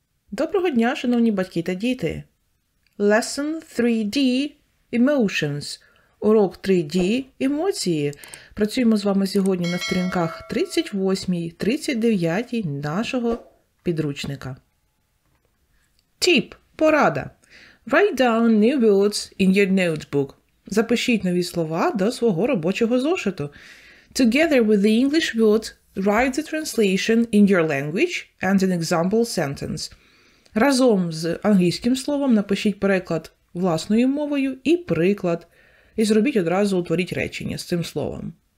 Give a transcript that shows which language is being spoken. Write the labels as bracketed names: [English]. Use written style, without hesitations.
[Ukrainian] Доброго дня, шановні батьки та діти! [English] Lesson 3D Emotions. [Ukrainian] Урок 3D Емоції. Працюємо з вами сьогодні на сторінках 38, 39 нашого підручника. [English] Tip. [Ukrainian] Порада. [English] Write down new words in your notebook. [Ukrainian] Запишіть нові слова до свого робочого зошиту. [English] Together with the English words, write the translation in your language and an example sentence. [Ukrainian] Разом з англійським словом напишіть переклад власною мовою і приклад. І зробіть одразу, утворіть речення з цим словом.